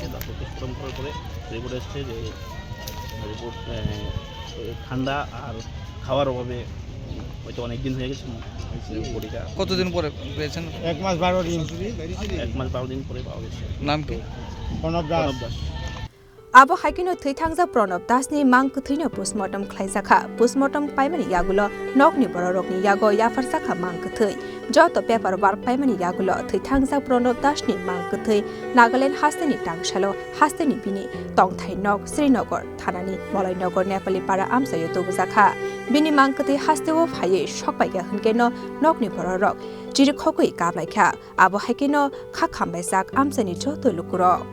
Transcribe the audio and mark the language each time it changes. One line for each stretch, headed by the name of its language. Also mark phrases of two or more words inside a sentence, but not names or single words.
Bangla: তারপর পোস্টমর্টম করার পরে রিপোর্ট এসছে যে রিপোর্ট ঠান্ডা আর খাওয়ার অভাবে হয়তো অনেক দিন হয়ে গেছে বডিটা। কতদিন পরে পেয়েছেন? 1 মাস 12 দিন। 1 মাস 12 দিন পরে পাওয়া গেছে। নাম কি? প্রণব দাস।
Kok Borok: Abo haikino thaithangja Pranab Dasni mang kuthino postmortem khlaijaka postmortem paimani yagulo nokni bororokni yago yafarsakha mang kuthai joto
English: paper work
Kok Borok: paimani yagulo thaithangja Pranab Dasni mang kuthai Nagaland hasteni tangshalo hasteni bini tongthai nok Srinagar thanani Molainagar Nepali para amsayo tobujaka bini mang kuthai hasteo phaye shokpaiga hungeno nokni bororok jirikhokoi kaplaikha abo haikino khakhambaijak amsani joto lukuro